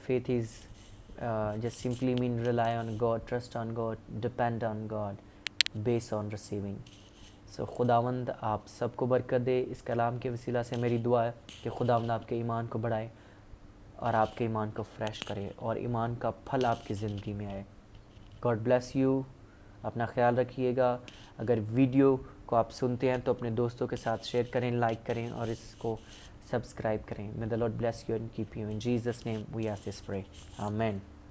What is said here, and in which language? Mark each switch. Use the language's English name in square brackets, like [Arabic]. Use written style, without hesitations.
[English] Faith is just simply mean rely on God, trust on God, depend on God, based on receiving. [Urdu] خداوند آپ سب کو برکت دے. اس کلام کے وسیلہ سے میری دعا ہے کہ خداوند آپ کے ایمان کو بڑھائے اور آپ کے ایمان کو فریش کرے اور ایمان کا پھل آپ کی زندگی میں آئے. [English] God bless you. [Urdu] اپنا خیال رکھیے گا. اگر ویڈیو کو آپ سنتے ہیں تو اپنے دوستوں کے ساتھ شیئر کریں, لائک کریں اور اس کو سبسکرائب کریں. [English] May the Lord bless you and keep you. In Jesus' name we ask this pray. Amen.